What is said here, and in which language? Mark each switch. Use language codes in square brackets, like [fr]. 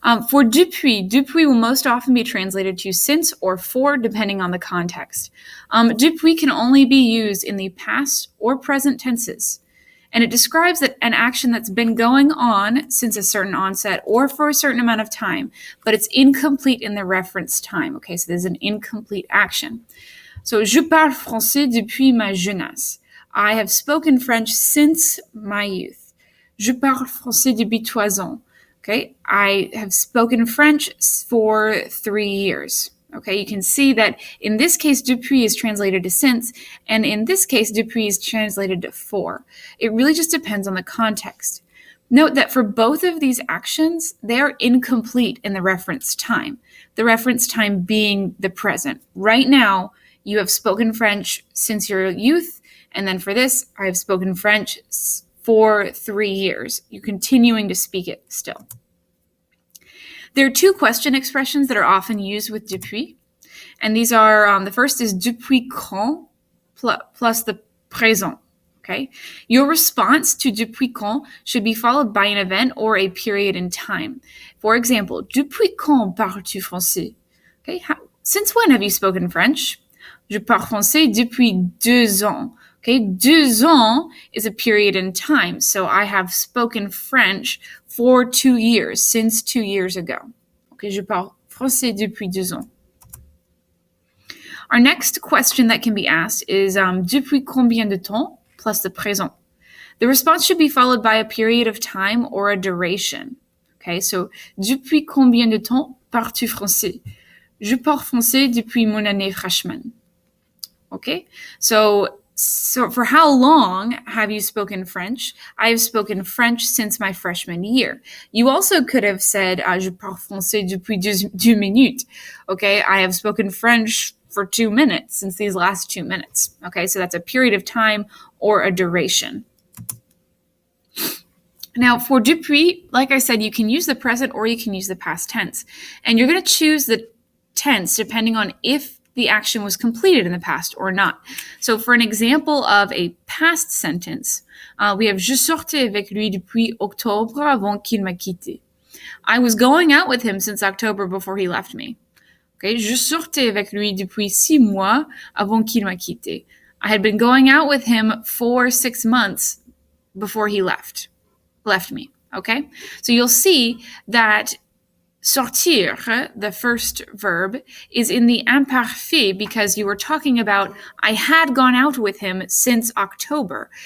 [en] For depuis will most often be translated to since or for, depending on the context. Depuis can only be used in the past or present tenses. And it describes an action that's been going on since a certain onset or for a certain amount of time, but it's incomplete in the reference time. Okay, so there's an incomplete action. [fr] So, je parle français depuis ma jeunesse. [en] I have spoken French since my youth. [fr] Je parle français depuis 3 ans. [en] Okay, I have spoken French for 3 years. Okay, you can see that in this case, depuis is translated to since, and in this case, depuis is translated to for. It really just depends on the context. Note that for both of these actions, they are incomplete in the reference time, the reference time being the present. Right now, you have spoken French since your youth, and then for this, I have spoken French for 3 years. You're continuing to speak it still. There are two question expressions that are often used with depuis, and these are, the first is depuis quand plus the présent, okay? Your response to depuis quand should be followed by an event or a period in time. For example, [fr] depuis quand parles-tu français? [en] Okay, since when have you spoken French? [fr] Je parle français depuis 2 ans. [en] Okay, 2 ans is a period in time, so I have spoken French for 2 years, since 2 years ago. [fr] Okay, je parle français depuis 2 ans. [en] Our next question that can be asked is depuis combien de temps plus the présent. The response should be followed by a period of time or a duration. [fr] Okay, so depuis combien de temps parles-tu français? Je parle français depuis mon année freshman. [en] Okay, so for how long have you spoken French? I have spoken French since my freshman year. You also could have said, [fr] je parle français depuis 2 minutes. [en] Okay, I have spoken French for 2 minutes, since these last 2 minutes. Okay, so that's a period of time or a duration. Now, for depuis, like I said, you can use the present or you can use the past tense. And you're going to choose the tense depending on if the action was completed in the past or not. So for an example of a past sentence, we have [fr] je sortais avec lui depuis octobre avant qu'il m'a quitté. [en] I was going out with him since October before he left me. [fr] Okay, je sortais avec lui depuis 6 mois avant qu'il m'a quitté. [en] I had been going out with him for 6 months before he left me. Okay, so you'll see that sortir, the first verb, is in the imparfait because you were talking about I had gone out with him since October.